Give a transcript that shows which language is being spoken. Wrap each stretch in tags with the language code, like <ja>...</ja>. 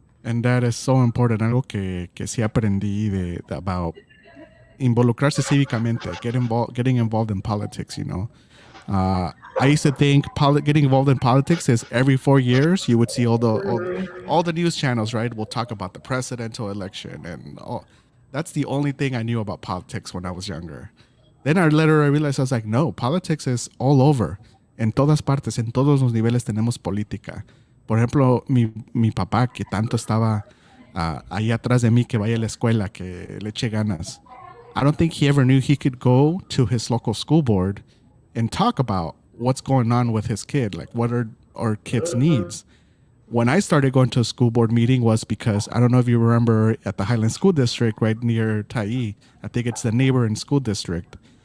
<en>And that is so important.</en> <es>Algo que sí aprendí</es> <en>about</en> <es>involucrarse cívicamente,</es> <en>getting involved in politics, I used to think getting involved in politics is every 4 years you would see all the news channels, right? We'll talk about the presidential election and all. That's the only thing I knew about politics when I was younger. Then later I realized, I was like, no, politics is all over.</en> <es>En todas partes, en todos los niveles tenemos política. Por ejemplo, mi papá, que tanto estaba ahí atrás de mí, que vaya a la escuela, que le eche ganas.</es> <en>I don't think he ever knew he could go to his local school board and talk about what's going on with his kid, like what are our kids' needs. When I started going to a school board meeting was because, I don't know if you remember, at the Highland School District right near Taí, I think it's the neighboring school district.</en>